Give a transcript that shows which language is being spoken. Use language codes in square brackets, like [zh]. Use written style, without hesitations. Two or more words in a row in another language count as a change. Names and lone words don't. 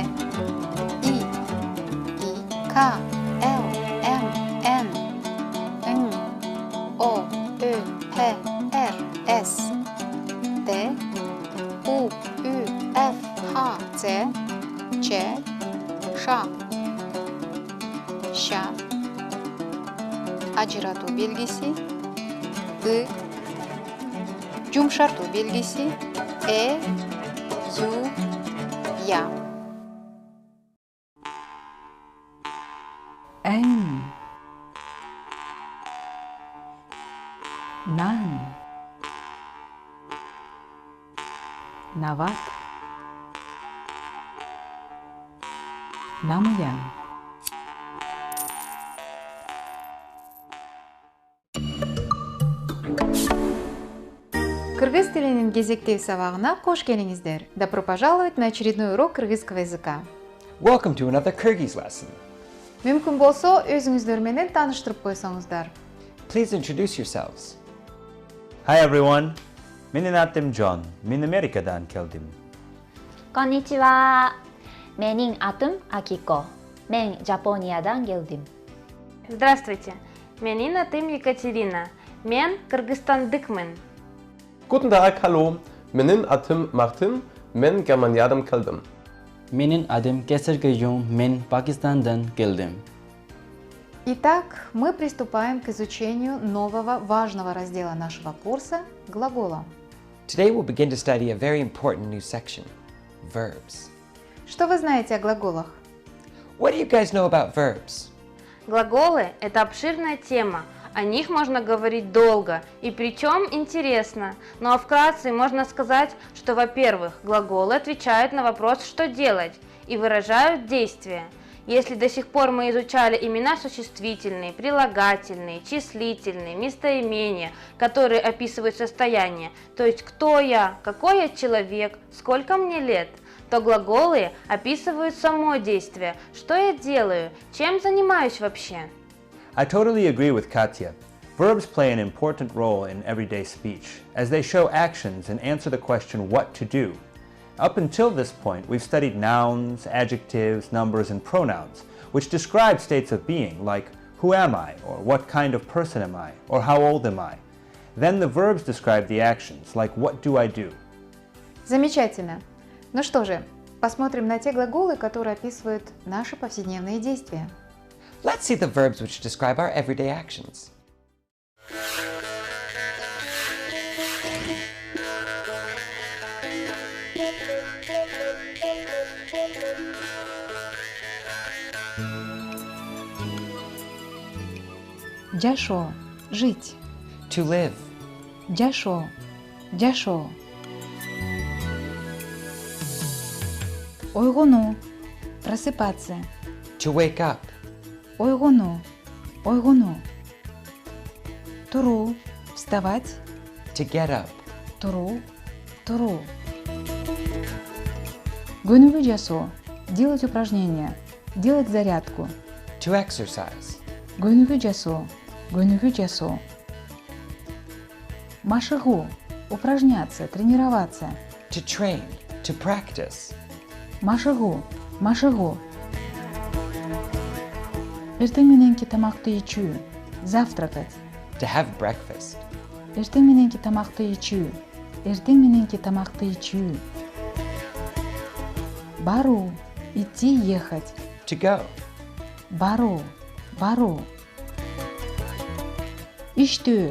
[ky] И, К, Л, М, Н, Н, О, Ö, П, Р, С, Т, У, Ü, F, Х, Ц, Ч, Ш, Ş, ажыратуу белгиси, ы, жумшартуу белгиси, ю, я. Эн, нан, нават, намуян. Кыргыз тилинин кезектеу сабагына кош келиңиздер. [ru] Добро пожаловать на очередной урок кыргызского языка. [en] welcome to another Kyrgyz lesson. [ky] Мүмкүн болсо, өзүңүздөр менен тааныштырып койсоңуздар. [en] Please introduce yourselves. Hi everyone, [ky] менин атым Джон, мен Америкадан келдим. Konnichiwa. Менин атым Акико. Мен Жапониядан келдим. Здравствуйте, менин атым Екатерина. Мен Кыргызстандыкмын. [de] Guten Tag, hallo. [ky] Менин атым Мартин, мен Германиядан келдим. Менин адым Кесер Гайжун, мен Пакистандан келдим. [ru] Итак, мы приступаем к изучению нового важного раздела нашего курса – глагола. [en] Today we'll begin to study a very important new section, verbs. [ru] Что вы знаете о глаголах? [en] What do you guys know about verbs? [ru] Глаголы – это обширная тема. О них можно говорить долго, и причем интересно. Ну а вкратце можно сказать, что, во-первых, глаголы отвечают на вопрос «что делать» и выражают действие. Если до сих пор мы изучали имена существительные, прилагательные, числительные, местоимения, которые описывают состояние, то есть кто я, какой я человек, сколько мне лет, то глаголы описывают само действие, что я делаю, чем занимаюсь вообще. [en] I totally agree with Katya. Verbs play an important role in everyday speech, as they show actions and answer the question what to do. Up until this point, we've studied nouns, adjectives, numbers, and pronouns, which describe states of being, like who am I, or what kind of person am I, or how old am I. Then the verbs describe the actions, like what do I do. [ru] Замечательно. Ну что же, посмотрим на те глаголы, которые описывают наши повседневные действия. [en] Let's see the verbs which describe our everyday actions. [ky] Жашоо, жить. [en] To live, [ky] Жашоо, жашоо. Ойгонуу, просыпаться. [en] to wake up, [ky] Ойгонуу, ойгонуу. Туруу, вставать. [en] to get up, [ky] Туруу, туруу. Көнүгүү жасоо, [ru] делать упражнения, делать зарядку. [en] to exercise, [ky] Көнүгүү жасоо, көнүгүү жасоо. Машыгуу, [ru] упражняться, тренироваться. [en] to train, to practice, [ky] Машыгуу, машыгуу. Эртең мененки тамакты ичүү, завтракать. [en] To have breakfast. [ky] Эртең мененки тамакты ичүү. Эртең мененки тамакты ичүү. Баруу. [ru] Идти, ехать. [en] To go. [ky] Баруу. Баруу. Иштөө.